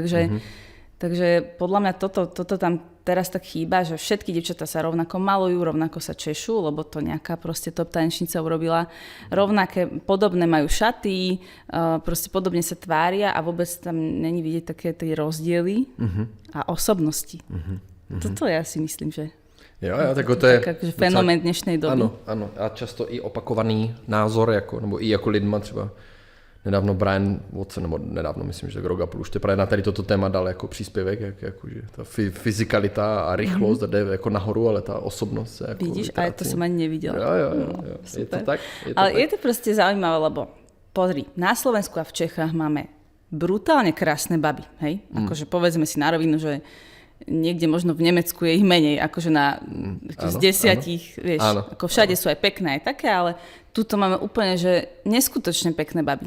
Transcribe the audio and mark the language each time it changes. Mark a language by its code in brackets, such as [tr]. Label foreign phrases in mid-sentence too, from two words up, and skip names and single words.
[sk] Takže podľa mňa toto tam teraz tak chýba, že všetky dievčatá sa rovnako malujú, rovnako sa češú, lebo to nejaká proste top tanečnica urobila. Rovnaké, podobné majú šaty, proste podobne sa tvária a vôbec tam není vidieť také tie rozdiely a osobnosti. Toto ja si myslím, že [cs] Jo, tak to je [sk] akože fenomén dnešnej doby. [cs] Ano. A často i opakovaný názor, nebo i jako lidma třeba nedávno Brian Watson, nebo nedávno myslím, že Rogapol už právě na tady toto téma dal jako příspěvek, že ta fyzikalita a rychlost jde jako nahoru, ale ta osobnost se jako [sk] vidíš, a to som ani nevidela. [cs] Jo. Je to tak? [sk] Ale je to proste zaujímavé, lebo pozri, na Slovensku a v Čechách máme brutálne krásne baby, hej? Akože povedzme si na rovinu, že niekde možno v Nemecku je ich menej, akože z 10, vieš, ako všade sú aj pekné, aj také, ale tuto máme úplne, že neskutočne pekné baby.